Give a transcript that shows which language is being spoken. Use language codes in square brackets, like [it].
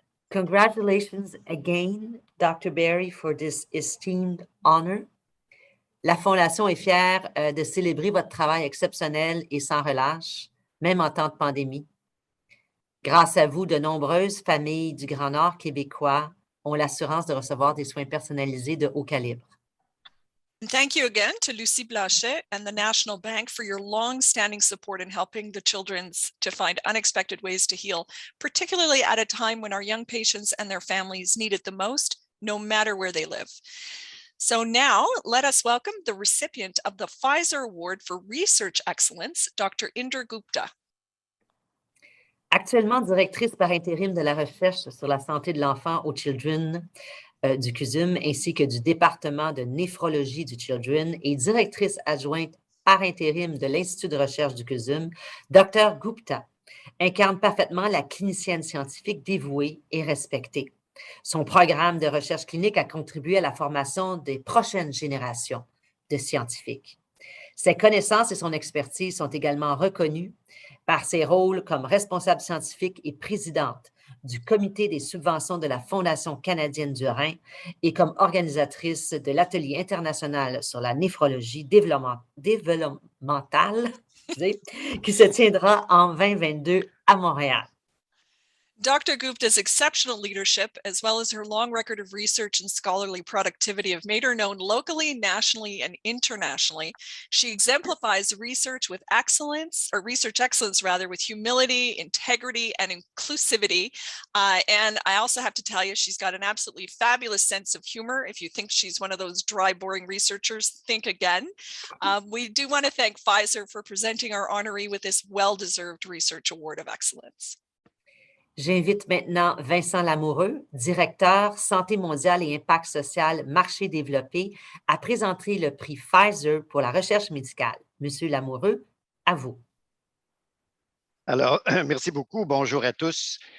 [en] Congratulations again, Dr. Berry, for this esteemed honor. [fr] La Fondation est fière de célébrer votre travail exceptionnel et sans relâche, même en temps de pandémie. Grâce à vous, de nombreuses familles du Grand Nord québécois ont l'assurance de recevoir des soins personnalisés de haut calibre. [en] And thank you again to Lucie Blanchet and the National Bank for your long-standing support in helping the children to find unexpected ways to heal, particularly at a time when our young patients and their families need it the most, no matter where they live. So now let us welcome the recipient of the Pfizer Award for Research Excellence, Dr. Indra Gupta. [fr] Actuellement directrice par intérim de la recherche sur la santé de l'enfant au Children du CUSUM ainsi que du département de néphrologie du Children et directrice adjointe par intérim de l'Institut de recherche du CUSUM, Dr. Gupta incarne parfaitement la clinicienne scientifique dévouée et respectée. Son programme de recherche clinique a contribué à la formation des prochaines générations de scientifiques. Ses connaissances et son expertise sont également reconnues par ses rôles comme responsable scientifique et présidente du comité des subventions de la Fondation canadienne du Rhin et comme organisatrice de l'atelier international sur la néphrologie développementale qui se tiendra en 2022 à Montréal. [en] Dr. Gupta's exceptional leadership, as well as her long record of research and scholarly productivity, have made her known locally, nationally, and internationally. She exemplifies research with excellence, or research excellence rather, with humility, integrity, and inclusivity. And I also have to tell you, she's got an absolutely fabulous sense of humor. If you think she's one of those dry, boring researchers, think again. We do want to thank Pfizer for presenting our honoree with this well-deserved Research Award of Excellence. [fr] J'invite maintenant Vincent Lamoureux, directeur Santé mondiale et impact social marché développé, à présenter le prix Pfizer pour la recherche médicale. Monsieur Lamoureux, à vous. Alors, merci beaucoup. Bonjour à tous.